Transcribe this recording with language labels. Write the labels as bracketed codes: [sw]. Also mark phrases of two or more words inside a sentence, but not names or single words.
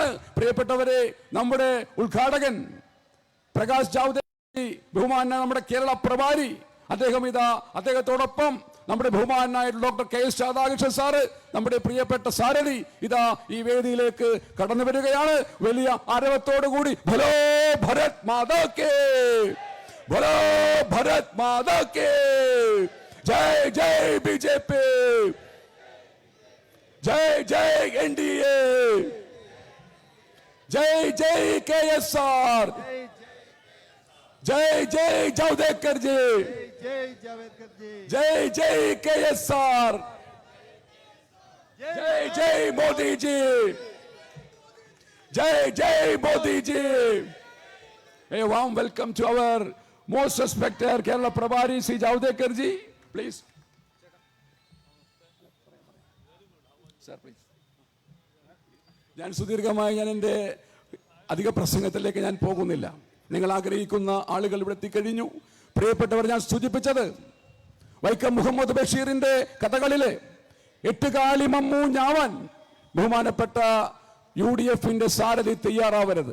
[ml] പ്രിയപ്പെട്ടവരെ, നമ്മുടെ ഉദ്ഘാടകൻ പ്രകാശ് ജാവ്ദേക്കർ, ബഹുമാന നമ്മുടെ കേരള പ്രഭാരി, അദ്ദേഹത്തോടൊപ്പം നമ്മുടെ ബഹുമാനായ ഡോക്ടർ KS രാധാകൃഷ്ണൻ സാറ്, നമ്മുടെ പ്രിയപ്പെട്ട സാരഥി ഇതാ ഈ വേദിയിലേക്ക് കടന്നു വരികയാണ്. വലിയ ആരവത്തോടുകൂടി [hi] भलो भरत माता के, भलो भरत माता के, जय जय BJP, जय जय NDA, जय जय KSR, जय जय जावड़ेकर जी, जय जय KSR, जय जय मोदी जी, जय जय मोदी जी. [en] A warm welcome to our most respected Kerala Prabhari Sri Javadekar ji, please. [ml] ഞാൻ സുദീർഘമായി എൻ്റെ അധിക പ്രസംഗത്തിലേക്ക് ഞാൻ പോകുന്നില്ല. നിങ്ങൾ ആഗ്രഹിക്കുന്ന ആളുകൾ ഇവിടെ എത്തിക്കഴിഞ്ഞു. പ്രിയപ്പെട്ടവർ, ഞാൻ സൂചിപ്പിച്ചത് വൈക്കം മുഹമ്മദ് ബഷീറിന്റെ കഥകളിലെ 8 കാലി മമ്മൂ ഞാവൻ, ബഹുമാനപ്പെട്ട UDF-ന്റെ സാരഥി തയ്യാറാവരുത്.